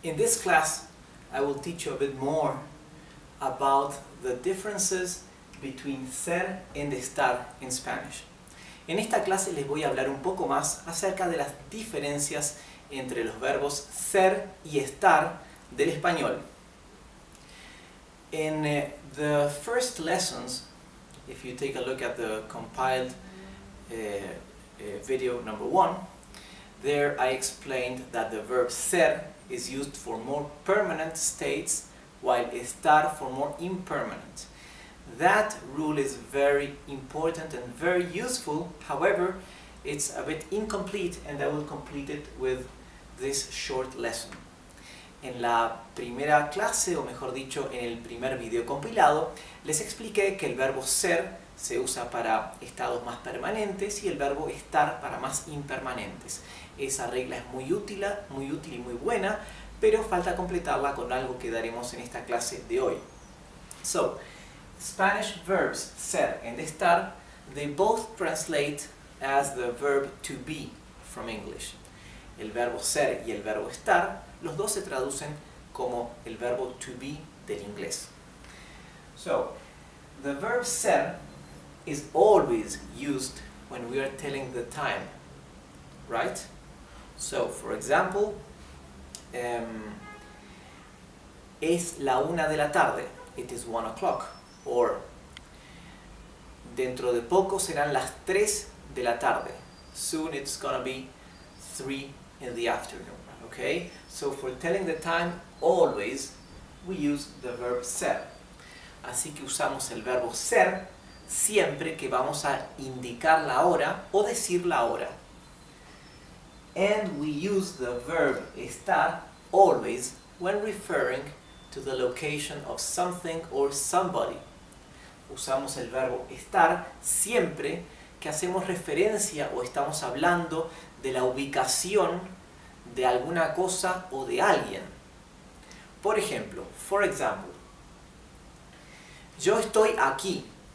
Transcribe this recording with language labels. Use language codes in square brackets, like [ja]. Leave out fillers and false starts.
[en] In this class, I will teach you a bit more about the differences between ser and estar in Spanish. [es] En esta clase les voy a hablar un poco más acerca de las diferencias entre los verbos ser y estar del español. [en] In the first lessons, if you take a look at the compiled video number 1, there I explained that the verb ser is used for more permanent states, while estar for more impermanent. That rule is very important and very useful. However, it's a bit incomplete, and I will complete it with this short lesson. [es] En la primera clase, o mejor dicho, en el primer video compilado, les expliqué que el verbo ser se usa para estados más permanentes y el verbo estar para más impermanentes. Esa regla es muy útil y muy buena, pero falta completarla con algo que daremos en esta clase de hoy. [en] So, Spanish verbs ser and estar, they both translate as the verb to be from English. [es] El verbo ser y el verbo estar, los dos se traducen como el verbo to be del inglés. [en] So, the verb ser is always used when we are telling the time, right? So, for example, [es] es la 1 de la tarde, [en] it is 1 o'clock. [es] Or, dentro de poco serán las 3 de la tarde. [en] Soon it's gonna be 3 in the afternoon. Okay? So for telling the time, always we use the verb ser. [es] Así que usamos el verbo ser siempre que vamos a indicar la hora o decir la hora. [en] And we use the verb estar always when referring to the location of something or somebody. [es] Usamos el verbo estar siempre que hacemos referencia o estamos hablando de la ubicación de alguna cosa o de alguien. Por ejemplo, [en] for example, [es] yo estoy aquí.